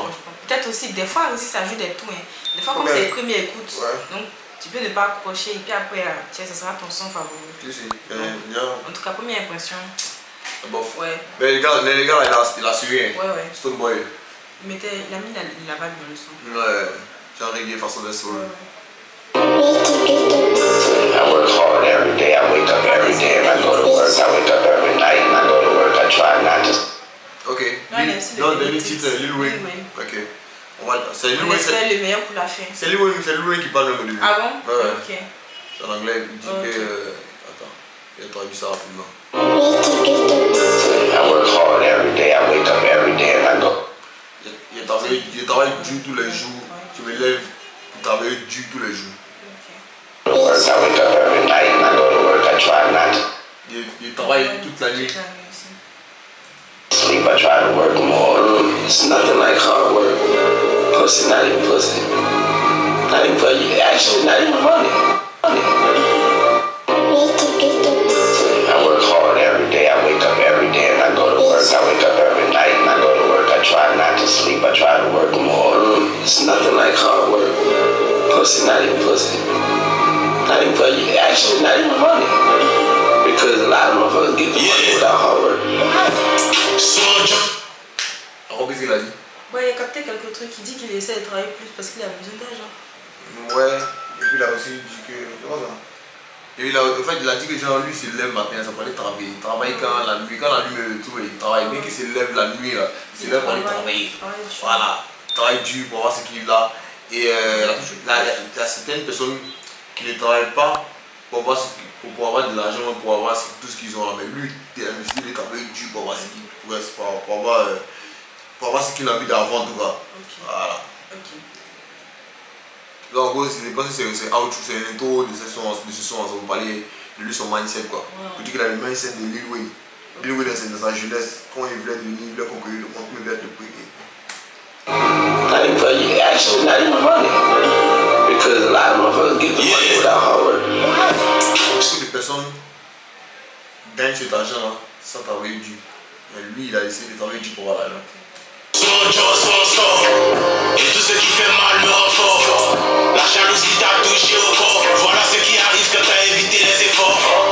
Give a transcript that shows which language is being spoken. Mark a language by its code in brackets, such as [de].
[fr] Bon, peut-être aussi, des fois aussi, ça joue des tours. Hein. Des fois, comme c'est les premières écoutes, donc tu peux ne pas accrocher et puis après, tiens, ce sera ton son favori. Si. En tout cas, première impression. Bof. Ouais. Mais les gars, il a suivi. Hein. Ouais. Stoneboy. Il a mis la vibe dans le son. Ouais. J'ai un reggae façon de soul. [en] I work hard every day, I wake up every day, and I go to work, I wake up every night, and I go to work, I try not to... [fr] Ok. Non, dernier titre, Lil Wayne. Ok. C'est Lil Wayne. C'est le meilleur pour la fin. C'est Lil Wayne qui parle même au début. Ah bon? Ouais. Ok. C'est en anglais, il dit que... Attends, il a traduit ça rapidement. [en] I work hard every day, I wake up every day, and I go... [fr] Il travaille dur tous les jours. Je me lève pour travailler dur tous les jours. [en] I wake up every night, and I go to work, I try not to... [fr] Il travaille toute la nuit. [en] Sleep, I try to work more. It's nothing like hard work. Pussy, not even pussy. Not even pussy. Actually, not even money. I work hard every day. I wake up every day and I go to work. I wake up every night and I go to work. I try not to sleep. I try to work more. It's nothing like hard work. Pussy, not even pussy. Not even pussy. Actually, not even money. Because a lot of motherfuckers get the money without hard work. [fr] Qu'est-ce qu'il a dit? Ouais, il a capté quelques trucs. Il dit qu'il essaie de travailler plus parce qu'il a besoin d'argent. Ouais, et puis il a aussi dit que. Et en fait, il a dit que genre, lui, il se lève matin, ça parlait travailler. Il travaille quand la nuit me tout, il travaille. Bien qu'il se lève la nuit, là, il se lève pour aller travailler. Voilà, il travaille dur pour voir ce qu'il a. Et il y a certaines personnes qui ne travaillent pas pour avoir de l'argent, pour avoir tout ce qu'ils ont là. Mais lui, il travaille dur pour avoir ce qu'il pour avoir ce qu'il a envie d'avoir en tout cas. Voilà. Donc en gros, je pense que c'est un intro de ce son, on va parler de lui, son mindset quoi. Je dis qu'il a le mindset de Lil Wayne. Lil Wayne c'est dans sa jeunesse, quand il voulait devenir, il voulait conquérir le monde, il voulait être le premier. [en] I didn't pay you, actually not even money. Because a lot of motherfuckers get the money without hard work. [fr] Beaucoup de personnes gagnent cet argent là sans travailler dur. Mais lui, il a essayé de travailler dur pour avoir l'argent. Son job, son score, et tout ce qui fait mal me rend fort. La jalousie t'a touché au corps. Voilà ce qui arrive quand t'as évité les efforts.